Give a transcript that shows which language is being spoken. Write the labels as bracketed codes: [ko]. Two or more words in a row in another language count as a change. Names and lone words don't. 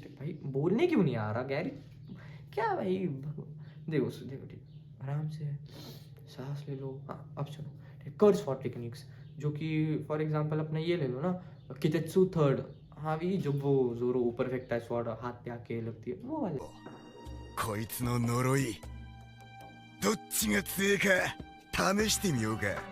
[hi] भाई बोलने क्यों नहीं आ रहा गैरी, क्या भाई। देखो देखो, ठीक, आराम से सांस ले लो। हाँ अब सुनो, [en] cursed sword techniques, [hi] जो कि [en] for example [hi] अपना ये ले लो ना, कितेत्सु थर्ड। हाँ भी, जब वो जोरो ऊपर फेंकता है स्वॉर्ड, हाथ पे आके लगती है वो वाले। [ja] こいつの呪いどっちが強いか試してみようか。